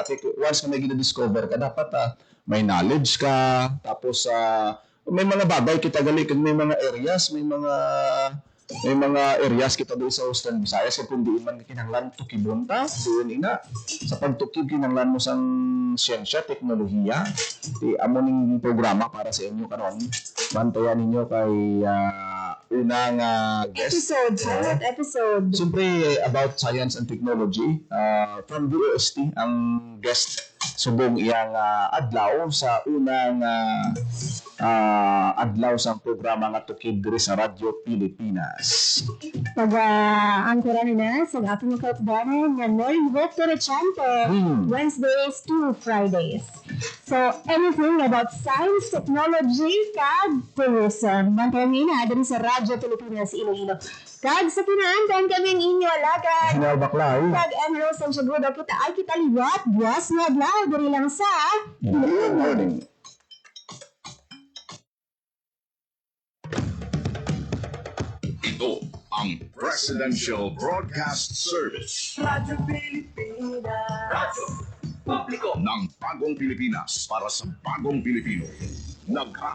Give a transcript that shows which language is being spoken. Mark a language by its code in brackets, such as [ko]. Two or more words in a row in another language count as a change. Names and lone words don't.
[hil] Once na may gina-discover ka dapat may knowledge ka tapos may mga bagay kita gali kag may mga areas kita doon sa Western Visayas kung di man kinahanglan tukibon ta doon ina sa pagtukib kinahanglan mo sang siyensya, teknolohiya di amo ning programa para sa inyo karon bantayan ninyo kay unang guest episode. siyempre [en] about science and technology from DOST [hil] ang guest subong iyang adlaw sa unang adlaw sa programa nga tukib diri sa Radyo Pilipinas. Pag-angkora nila sa ating kaupdanan nga Morning Vote to Rechante, [en] Wednesdays to Fridays. So, anything about science, technology, kag tourism. [hil] Bantayan nila diri sa Radyo Pilipinas Iloilo. Kag sa kinaandan kami ang inyo alagad. Sinal Baklay. Kag Enro San Segudo kita liwat, buwas nga adlaw diri lang sa [en] Good morning. [tl] Ito ang Presidential Broadcast Service Radyo Pilipinas. Radyo Publiko. ng Bagong Pilipinas para sa Bagong Pilipino.